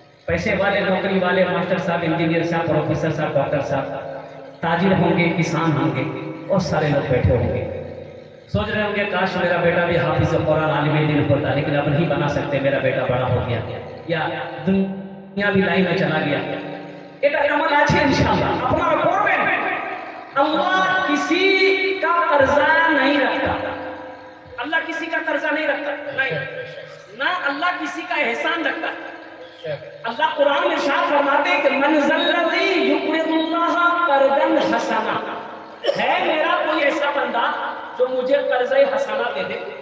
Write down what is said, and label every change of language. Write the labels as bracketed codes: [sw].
[hi] पैसे वाले, नौकरी वाले, मास्टर साहब, इंजीनियर साहब, प्रोफेसर साहब, डॉक्टर साहब, ताजिर होंगे, किसान होंगे, और सारे लोग बैठे होंगे, सोच रहे होंगे काश मेरा बेटा भी हाफिज कुरान आलिम दिन होता, लेकिन अब नहीं बना सकते, मेरा बेटा बड़ा हो गया या दुनिया भी लाइन में चला गया। [bn] এটা আমার আছে इंशाल्लाह, আপনারা করবেন। [hi] अल्लाह किसी का कर्जा नहीं रखता, अल्लाह किसी का कर्जा नहीं रखता, नहीं ना अल्लाह किसी का एहसान रखता। अल्लाह कुरान में इरशाद फरमाते हैं कि [ar] मन ज़ल्लज़ी युक़रिदुल्लाह कर्ज़न हसना, [hi] है मेरा कोई ऐसा बंदा जो मुझे कर्ज़े हसना दे दे।